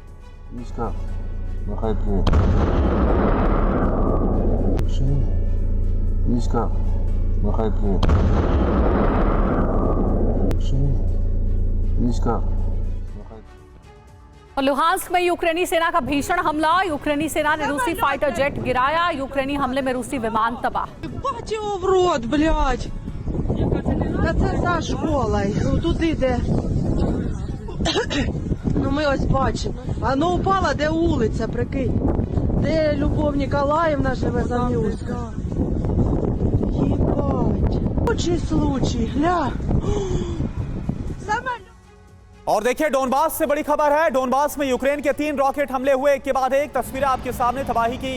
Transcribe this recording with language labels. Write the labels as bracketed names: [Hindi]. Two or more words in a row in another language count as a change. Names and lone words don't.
[Hindi] और लुहांस्क में यूक्रेनी सेना का भीषण हमला। यूक्रेनी सेना ने रूसी फाइटर जेट गिराया। यूक्रेनी हमले में रूसी विमान तबाह। [Ukrainian] Це за школою. Туди, де. Ну, ми ось бачимо. Воно упало, де вулиця, прикинь. Де Любов Ніколаївна живе за Мюрська. [Russian] Єбать. Случай, гля. [Hindi] और देखिए, डोनबास से बड़ी खबर है। डोनबास में यूक्रेन के 3 रॉकेट हमले हुए, एक के बाद एक। तस्वीरें आपके सामने तबाही की।